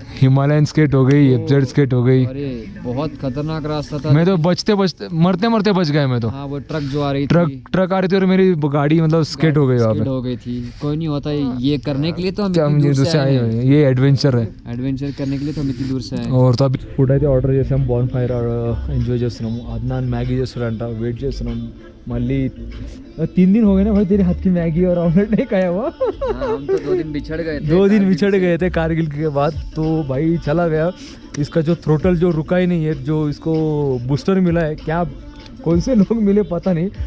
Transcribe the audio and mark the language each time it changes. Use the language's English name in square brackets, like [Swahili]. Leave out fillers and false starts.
[Hindi] Himalayan skate हो गई, FZ skate हो गई। अरे बहुत खतरनाक रास्ता था। मैं तो बचते मरते बच गए मैं तो। हाँ वो ट्रक जो आ रही थी, ट्रक आ रही थी और मेरी गाड़ी मतलब स्केट हो गई, स्किड हो गई थी। कोई नहीं होता, ये करने के लिए तो हम इतनी दूर से आए हैं। ये एडवेंचर है, एडवेंचर करने के लिए तो हम इतनी दूर से आए। और तो अभी फूड [Telugu] అయితే ఆర్డర్ చేసాం, బాన్ ఫైర్ ఎంజాయ్ చేస్తున్నాము। అద్నాన్ మ్యాగీ చేస్తున్నాడంట, వెయిట్ చేస్తున్నాం। మళ్ళీ [Hindi] 3 दिन हो गए ना भाई तेरे हाथ की मैगी और ऑमलेट नहीं खाया हुआ। हम तो 2 दिन बिछड़ गए थे, 2 दिन बिछड़ गए थे कारगिल के बाद। तो भाई चला गया इसका जो थ्रोटल जो रुका ही नहीं है, जो इसको बूस्टर मिला है, क्या कौन से लोग मिले पता नहीं।